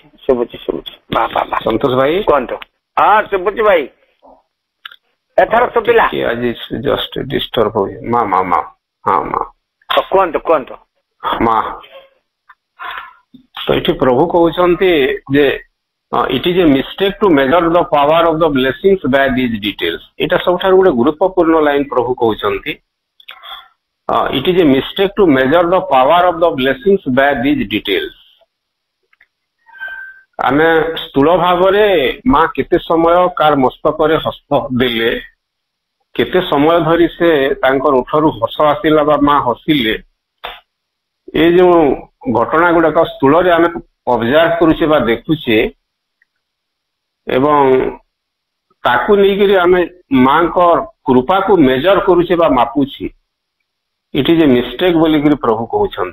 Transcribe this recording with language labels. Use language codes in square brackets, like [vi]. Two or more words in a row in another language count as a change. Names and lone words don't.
[or] ସନ୍ତୋଷ ଭାଇ କୁହନ୍ତୁ। ହଁ ଶୁଭୁଛି ଭାଇ, ଏଥର ଶୁଭିଲା। ଆଜି [en] just disturb [or] ହୁଏ। କୁହନ୍ତୁ। ତ ଏଠି ପ୍ରଭୁ କହୁଛନ୍ତି ଯେ [en] it is a mistake to measure the power of the blessings by these details. [or] ଏଇଟା ସବୁଠାରୁ ଗୋଟେ ଗୁରୁତ୍ୱପୂର୍ଣ୍ଣ ଲାଇନ ପ୍ରଭୁ କହୁଛନ୍ତି। [en] It is a mistake to measure the power of the blessings by these details. [or] ଆମେ ସ୍ଥୂଳ ଭାବରେ ମା କେତେ ସମୟ କାର ମସ୍ତକରେ ହସ୍ତ ଦେଲେ, କେତେ ସମୟ ଧରି ସେ ତାଙ୍କର ଓଠରୁ ହସ ଆସିଲା ବା ମା ହସିଲେ, ଏ ଯେଉଁ ଘଟଣା ଗୁଡାକ ସ୍ଥୂଳରେ ଆମେ ଅବଜର୍ଭ କରୁଛେ ବା ଦେଖୁଛେ ଏବଂ ତାକୁ ନେଇକରି ଆମେ ମାଙ୍କ କୃପାକୁ ମେଜର କରୁଛେ ବା ମାପୁଛେ, [en] it is a mistake [or] ବୋଲିକିରି ପ୍ରଭୁ କହୁଛନ୍ତି।